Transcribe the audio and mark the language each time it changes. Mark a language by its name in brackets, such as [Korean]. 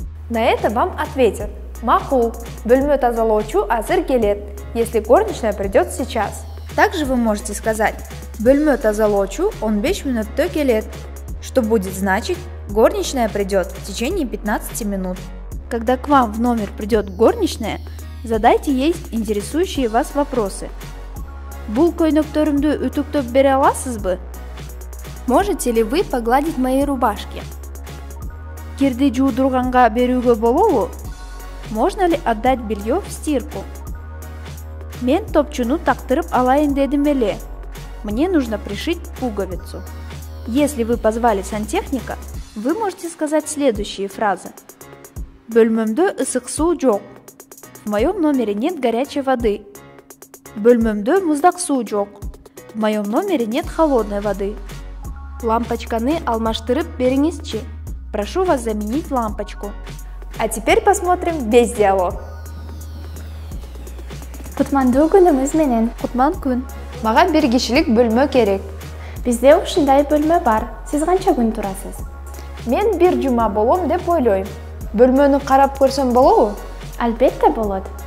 [Russian] На это вам ответят: [Kyrgyz] макул, бөлмө тазалоочу азыр келет, [Russian] если горничная придет сейчас. Также вы можете сказать: [Kyrgyz] бөлмө тазалоочу 15 мүнөттө келет, [Russian] что будет значить: горничная придет в течение 15 минут. Когда к вам в номер придет горничная, задайте ей интересующие вас вопросы. [Kyrgyz] Бул көйнөктөрүмдү үтүктөп бере аласызбы? [Russian] Можете ли вы погладить мои рубашки? [Kyrgyz] Кирди жуудурганга берүүгө болобу? [Russian] Можно ли отдать белье в стирку? [Kyrgyz] Мен топчуну тактырып алайын дедим эле. [Russian] Мне нужно пришить пуговицу. Если вы позвали сантехника, вы можете сказать следующие фразы. [Kyrgyz] Бөлмөмдө ысык суу жок. [Russian] В моем номере нет горячей воды. [Kyrgyz] Бөлмөмдө муздак суу жок. [Russian] В моем номере нет холодной воды. [Kyrgyz] Лампочканы алмаштырып бериңизчи. [Russian] Прошу вас заменить лампочку. А теперь посмотрим весь диалог. [Kyrgyz] Кутмандуу күнүңүз менен. Кутман күн. Мага бир кишилик бөлмө керек. Бизде ушундай бөлмө бар. Сиз канча күн турасыз? Мен бир жума болом деп ойлойм. Бөлмөнү карап көрсөм болобу? Албетте болот.